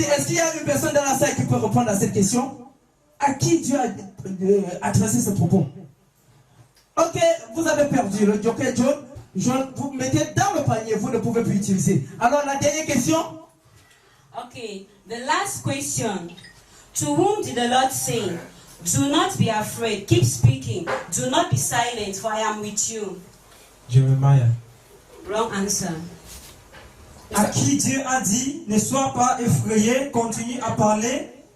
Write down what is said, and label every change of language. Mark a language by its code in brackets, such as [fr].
[fr] Est-ce qu'il y a une personne dans la salle qui peut répondre à cette question? À qui Dieu a adressé ce propos? Ok, vous avez perdu le joker jaune. Vous mettez dans le panier, vous ne pouvez plus utiliser. Alors, la dernière question. [en] Okay, the last question. To whom did the Lord say, do not be afraid, keep speaking, do not be silent, for I am with you? Jeremiah. Wrong answer. [fr] À qui Dieu a dit, ne sois pas effrayé, continue à parler.